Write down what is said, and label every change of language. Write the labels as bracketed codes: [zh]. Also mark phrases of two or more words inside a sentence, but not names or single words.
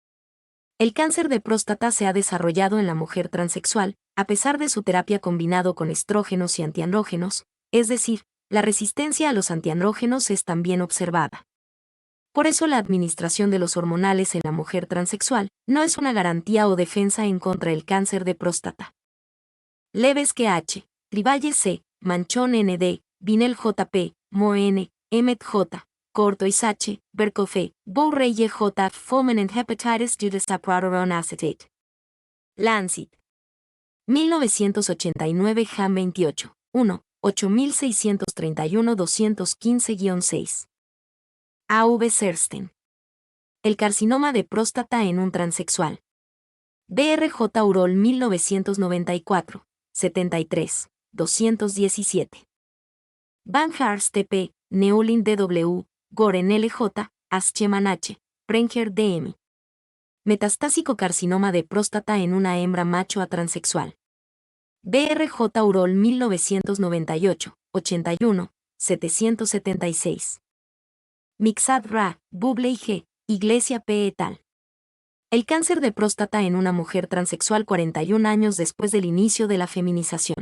[es] El cáncer de próstata se ha desarrollado en la mujer transexual, a pesar de su terapia combinado con estrógenos y antiandrógenos, es decir, la resistencia a los antiandrógenos es también observada. Por eso la administración de los hormonales en la mujer transexual no es una garantía o defensa en contra del cáncer de próstata. Levesque H., Trivalle C., Manchón N.D., Vinel J.P., Mo N., Emmet J., Cortois H., Berkofe, Bourreye J. [en] Fulminant Hepatitis due to sapropteron acetate. Lancet. 1989 Jan 28, 1, 8631-215-6. A.V. Sersten. [es] El carcinoma de próstata en un transexual. BRJ Urol 1994, 73, 217. Van Haars TP, Neulin DW, Goren LJ, Ascheman H., Prenger DM. Metastásico carcinoma de próstata en una hembra macho a transexual. BRJ Urol 1998, 81, 776. Mixad Ra, Bublé G., Iglesia P. et al. El cáncer de próstata en una mujer transexual 41 años después del inicio de la feminización.